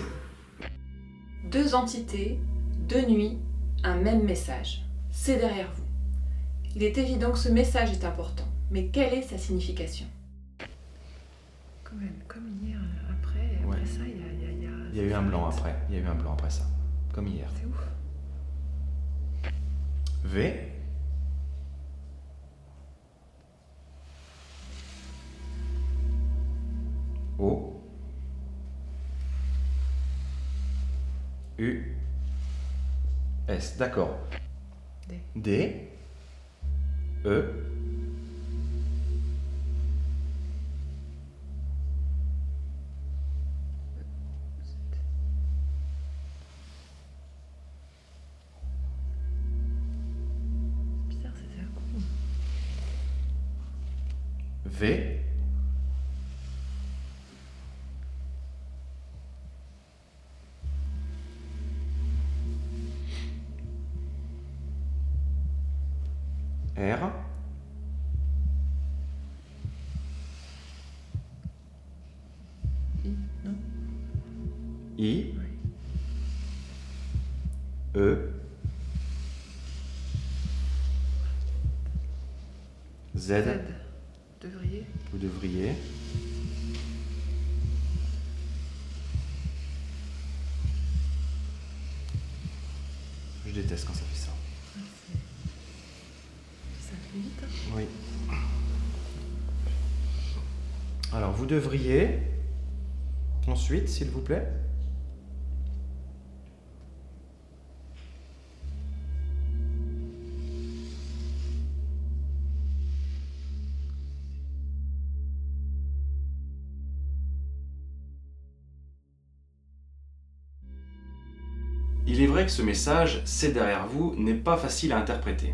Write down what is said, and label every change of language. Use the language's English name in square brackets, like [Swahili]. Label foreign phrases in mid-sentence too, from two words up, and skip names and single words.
[French] Deux entités, deux nuits, un même message. C'est derrière vous. Il est évident que ce message est important, mais quelle est sa signification? Quand même, comme hier, après Ouais. ça, il y a... Il y a eu un blanc après. Il y a eu un blanc après ça. Comme hier. C'est ouf. V. O. U. S. D'accord. D. D. E. Bizarre, c'était un coup. V. R. I, non? I. Oui. E. Z. Z. Devriez. Vous devriez. Je déteste quand ça fait ça. Ça fait vite, hein? Oui. Alors, vous devriez, ensuite, s'il vous plaît, il est vrai que ce message, c'est derrière vous, n'est pas facile à interpréter.